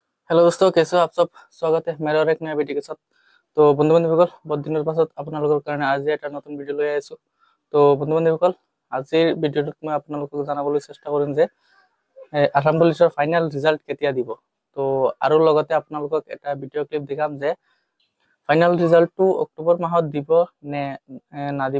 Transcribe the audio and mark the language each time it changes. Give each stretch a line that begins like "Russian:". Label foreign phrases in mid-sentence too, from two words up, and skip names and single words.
Hindi: हेलो दोस्तों, कैसे हो आप सब। स्वागत है मेरे और एक नया वीडियो के साथ।
Assamese: तो বন্ধু বান্ধৱীসকল, बहुत দিনৰ পাছত আপোনালোকৰ কাৰণে আজি এটা নতুন ভিডিঅ' লৈ আহিছো। তো বন্ধু বান্ধৱীসকল, আজিৰ ভিডিঅ'টোত মই আপোনালোকক জানাবলৈ চেষ্টা কৰিম যে আসাম পুলিচৰ
English: final result
Assamese: কেতিয়া দিব। তো আৰু লগতে আপোনালোকক এটা
English: video clip
Assamese: দেখাম যে
English: final result
Assamese: অক্টোবৰ মাহত দিব নে নাদিব।